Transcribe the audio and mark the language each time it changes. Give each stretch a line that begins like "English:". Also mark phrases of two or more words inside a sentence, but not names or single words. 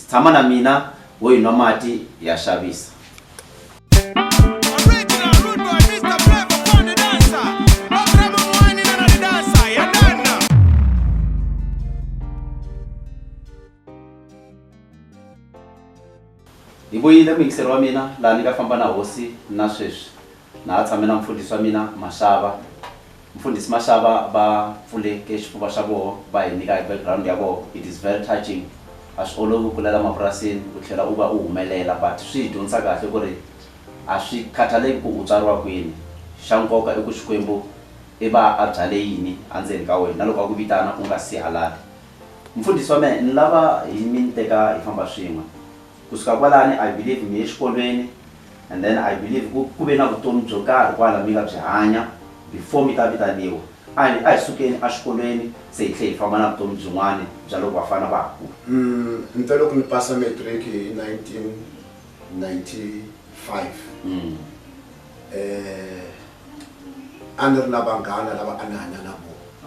Tsonga: Tshama na mina wo yi nwa mati ya xavisa. Hi vuyile muyingiseri wa mina laha ni nga famba na hosi na sweswi na ha tshame na mfundhisi wa mina Mashava. Mfundhisi Mashava va pfuleke xifuva xa vona va hi nyika background ya vona.
English: It is very touching.
Tsonga: A swi olovi ku kulela mapurasini u tlhela u va u humelela but swi hi dyondzisa kahle ku ri a swi khataleki ku u tswariwa kwini. Xa nkoka i ku Xikwembu i va a byale yini endzeni ka wena na loko a ku vitana u nga si halali. Mfundhisi wa mehe ni lava hi mi teka hi famba swin'we kusuka kwalani
English: I believe
Tsonga: mi ye xikolweni
English: and then I believe
Tsonga: ku ve na vutomi byo karhi kwala mi nga byi hanya before mi ta vitaniwa. A hi sukeni a xikolweni se hi tlhe hi famba na vutomi byin'wana bya loko vafana va ha kula. Nte loko ni pasa matric hi 1995 a ni ri na vanghana lava a ni hanya na vona.